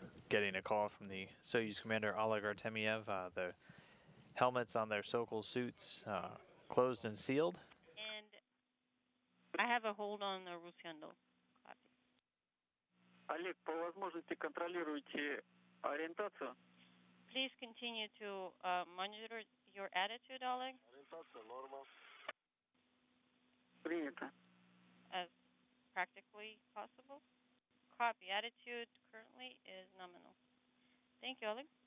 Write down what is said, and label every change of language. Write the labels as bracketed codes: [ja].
[en] Getting a call from the Soyuz commander Oleg Artemyev. The helmets on their Sokol suits closed and sealed. And I have a hold on the Rus handle. Copy. [ru] Олег, по возможности контролируйте ориентацию. [en] Please continue to monitor your attitude, Oleg. [ru] Ориентация норма. Принято. [en] As practically possible. Copy. Attitude currently is nominal. Thank you, Oleg.